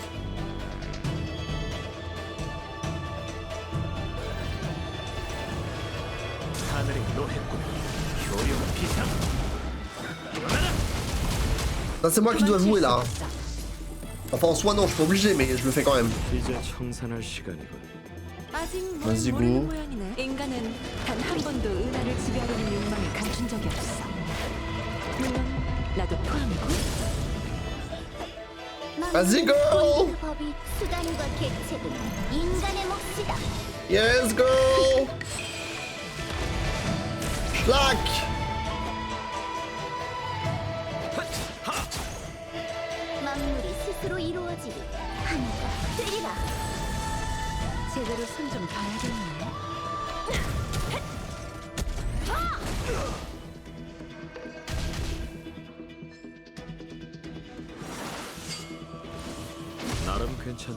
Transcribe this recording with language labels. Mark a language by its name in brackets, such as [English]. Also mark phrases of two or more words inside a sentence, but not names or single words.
[French] Ça, c'est moi qui dois jouer là. Enfin en soi non, je suis pas obligé, mais je le fais quand même. Vas-y, [English] go. [Korean] 인간은 단 한 번도 은하를 지배하려는 욕망을 감춘 적이 없어. 물론 나도 포함이고. [French] Vas-y, [English] go! Yes, go! [German] Schlag! [Korean] 만물이 스스로 이루어지리. 하늘과 되리라. 제대로 손 좀 봐야겠네. 나름 괜찮네.